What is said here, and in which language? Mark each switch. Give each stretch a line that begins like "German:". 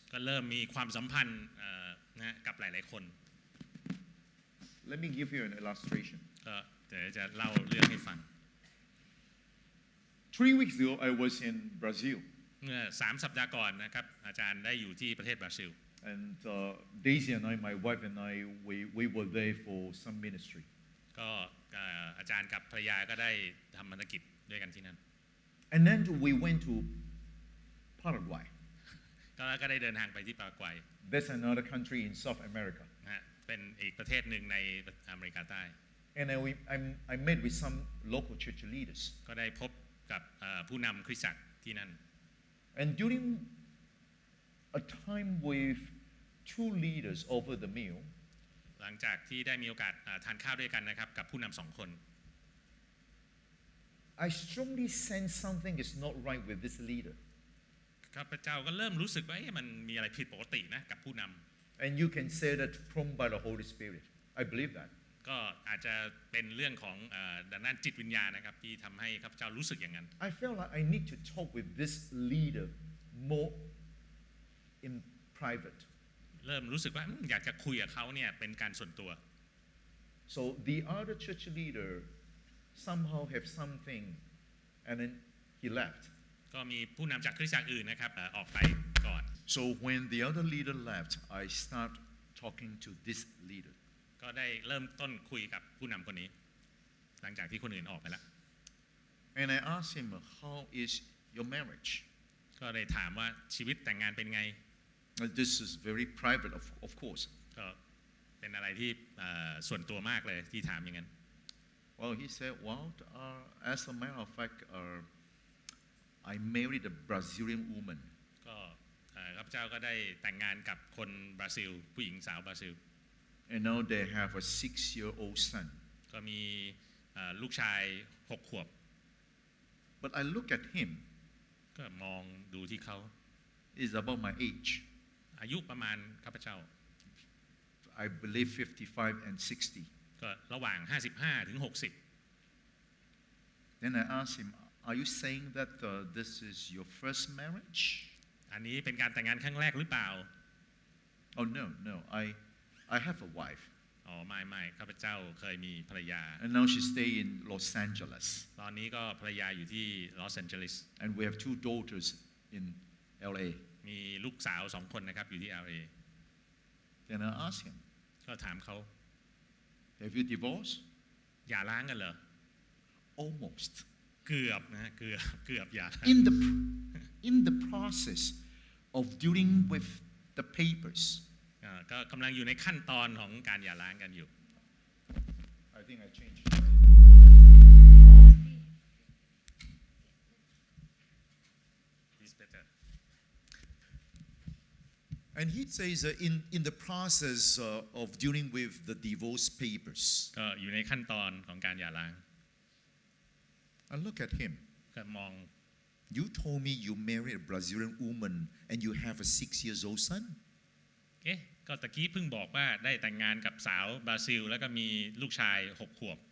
Thai: ก็เริ่มมีความสัมพันธ์นะกับหลายๆคน
English: Let me give you an illustration.
Thai: ก็เดี๋ยวจะเล่าเรื่องให้ฟัง
English: 3 weeks ago, I was in Brazil.
Thai: เมื่อ3 สัปดาห์ก่อนนะครับอาจารย์ได้อยู่ที่ประเทศบราซิล
English: And Daisy and I, my wife and I, we were there for some ministry.
Thai: ก็อาจารย์กับภรรยาก็ได้ทำภารกิจด้วยกันที่นั่น
English: And then we went to Paraguay.
Thai: ก็ได้เดินทางไปที่ปารากวัย
English: That's another country in South America.
Thai: นะเป็นอีกประเทศหนึ่งในอเมริกาใต้
English: And I met with some local church leaders.
Thai: ก็ได้พบกับผู้นำคริสตจักรที่นั่น
English: And during a time with 2 leaders over the meal,
Thai: หลังจากที่ได้มีโอกาสทานข้าวด้วยกันนะครับกับผู้นำ2 คน
English: I strongly sense something is not right with this leader.
Thai: ข้าพเจ้าก็เริ่มรู้สึกว่ามันมีอะไรผิดปกตินะกับผู้นำ
English: And you can say that prompted by the Holy Spirit. I believe that.
Thai: ก็อาจจะเป็นเรื่องของด้านจิตวิญญาณนะครับที่ทำให้ข้าพเจ้ารู้สึกอย่างนั้น
English: I felt like I need to talk with this leader more in private.
Thai: เริ่มรู้สึกว่าอยากจะคุยกับเขาเนี่ยเป็นการส่วนตัว
English: So the other church leader somehow have something, and then he left.
Thai: ก็มีผู้นำจากคริสตจักรอื่นนะครับออกไปก่อน
English: So when the other leader left, I start talking to this leader.
Thai: ก็ได้เริ่มต้นคุยกับผู้นำคนนี้หลังจากที่คนอื่นออกไปแล้ว
English: And I asked him, how is your marriage?
Thai: ก็ได้ถามว่าชีวิตแต่งงานเป็นไง
English: This is very private, of course.
Thai: ก็เป็นอะไรที่ส่วนตัวมากเลยที่ถามอย่างนั้น
English: Well, he said, well, as a matter of fact, I married a Brazilian woman.
Thai: ก็ข้าพเจ้าก็ได้แต่งงานกับคนบราซิลผู้หญิงสาวบราซิล
English: And now they have a 6-year-old son.
Thai: ก็มีลูกชาย6 ขวบ
English: But I look at him.
Thai: ก็มองดูที่เขา
English: He's about my age.
Thai: อายุประมาณข้าพเจ้า
English: I believe 55 and 60.
Thai: ก็ระหว่าง55 ถึง 60
English: Then I asked him, are you saying that this is your first marriage?
Thai: อันนี้เป็นการแต่งงานครั้งแรกหรือเปล่า
English: Oh, no. I have a wife.
Thai: อ๋อไม่ข้าพเจ้าเคยมีภรรยา
English: And now she stay in Los Angeles.
Thai: ตอนนี้ก็ภรรยาอยู่ที่ลอสแอนเจลิส
English: And we have 2 daughters in LA.
Thai: มีลูกสาว2 คนนะครับอยู่ที่ LA
English: Then I asked him,
Thai: ก็ถามเขา
English: have you divorced?
Thai: อย่าร้างกันเหรอ
English: Almost.
Thai: เกือบนะเกือบอย่าร้าง
English: in the process of dealing with the papers.
Thai: ก็กำลังอยู่ในขั้นตอนของการหย่าร้างกันอยู่
English: I think I changed. It's better. And he says in the process of dealing with the divorce papers.
Thai: ก็อยู่ในขั้นตอนของการหย่าร้าง
English: I look at him.
Thai: ก็มอง
English: You told me you married a Brazilian woman and you have a 6-year-old son.
Thai: ก็ตะกี้เพิ่งบอกว่าได้แต่งงานกับสาวบราซิลแล้วก็มีลูกชาย6 ขวบ